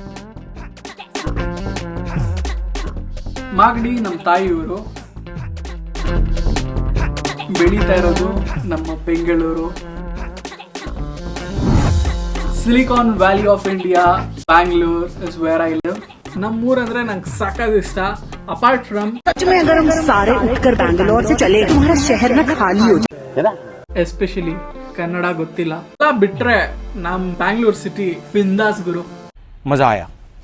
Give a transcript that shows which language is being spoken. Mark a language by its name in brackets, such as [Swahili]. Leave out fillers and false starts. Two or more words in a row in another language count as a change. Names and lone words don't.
[Kannada] ಮಾಗಡಿ ನಮ್ಮ ತಾಯಿಯವರು. ಬೆಳೀತಾ ಇರೋದು ನಮ್ಮ ಬೆಂಗಳೂರು. [English] Silicon Valley of India, Bangalore is where I live. [Kannada] ನಮ್ಮೂರಂದ್ರೆ ನಂಗೆ ಸಖತ್ ಇಷ್ಟ. [English] apart from [Hindi] अगर हम सारे उठकर बैंगलोर से चले तुम्हारा शहर ना खाली हो जाए. [Kannada] ಎಸ್ಪೆಷಲಿ ಕನ್ನಡ ಗೊತ್ತಿಲ್ಲ. ಬಿಟ್ರೆ ನಮ್ ಬ್ಯಾಂಗ್ಳೂರ್ ಸಿಟಿ ಬಿಂದಾಸ್ ಗುರು. [Hindi] मजा आया.